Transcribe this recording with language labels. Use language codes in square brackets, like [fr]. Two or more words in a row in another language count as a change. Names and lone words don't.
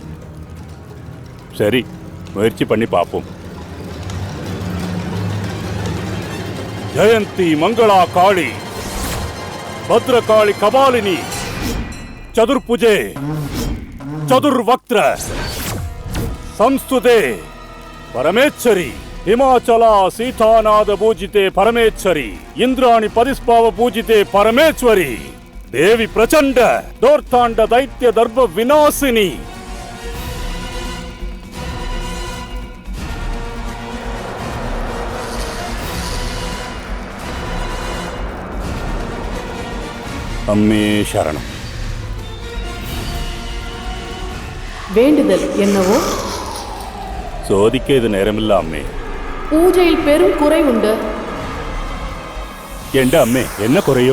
[ta] சரி, முயற்சி பண்ணி பார்ப்போம். [sa] जयन्ती मङ्गला काली भद्रकाली कपालिनी चतुर्भुजे சதுர்வக்த்ர संस्तुते परमेश्वरी हिमाचला सीतानाद पूजिते परमेश्वरी इंद्राणी परिस्पाव पूजिते परमेश्वरी देवी प्रचंड दोर्तांड दैत्य दर्भ विनाशिनी [ml] അമ്മേ ശരണം [ta] வேண்டுதல் என்னவோ? சோதிக்க இது நேரமில்ல அம்மே. பூஜையில் பெரும் குறை உண்டு. [ml] എന്റ അമ്മേ എന്ന കുറയോ?